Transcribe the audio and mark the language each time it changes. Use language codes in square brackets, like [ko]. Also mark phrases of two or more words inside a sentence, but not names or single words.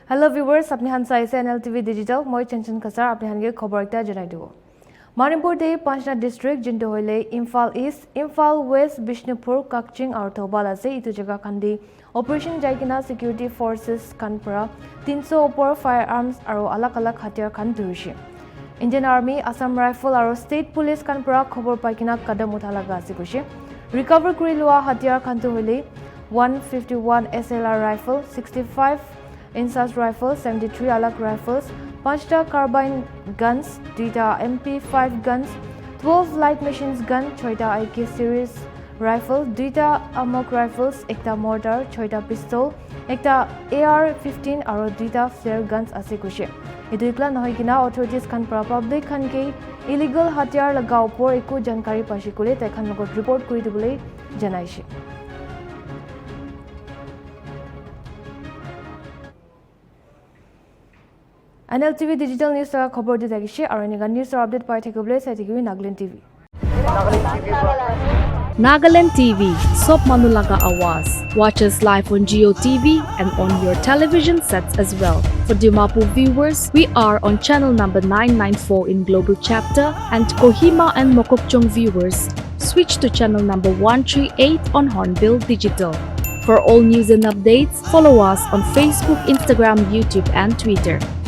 [en] Hello viewers, [nag] apni han saise NLTV Digital, moi Chenchan Kasar, apni han ge khobor ekta janai dibo. Manipur de Panchna district jinto hoile Imphal East, Imphal West, Bishnupur, Kakching aru Thoubal ase itu jaga khandi operation jaikina [en] security forces [nag] kan pura 300 opor firearms aru alak hatiar khan durishi. Indian Army, Assam Rifle aru State Police kan pura khobor paikina kadam uthalaga ase kushi. Recover kuri lua hatiar khan tu hoile 151 SLR rifle, 65 INSAS rifles, 73 alak rifles, 5 [en] carbine guns, [nag] 2 MP5 guns, 12 [en] light machines gun, [nag] 6 AK series rifle, 2 amok rifles, 1 mortar, 6 pistol, 1 AR-15 aru 2 [en] flare guns [nag] ase kushe. Etu ikla nahoy kina authorities kan para public kan ke illegal hatiar laga upor eku jankari pashi kule tai khan logot report kuri dibole janaishe. NLTV Digital News ka khobor di thakishi aru eniga news update pai thakibole sai thakibi Nagaland TV. Nagaland TV, Sop Manulaga Awas. [en] Watch us live on Geo TV and on your television sets as well. For Dimapur viewers, we are on channel number 994 in Global Chapter, and Kohima and Mokokchung viewers, switch to channel number 138 on Hornbill Digital. For all news and updates, follow us on Facebook, Instagram, YouTube and Twitter.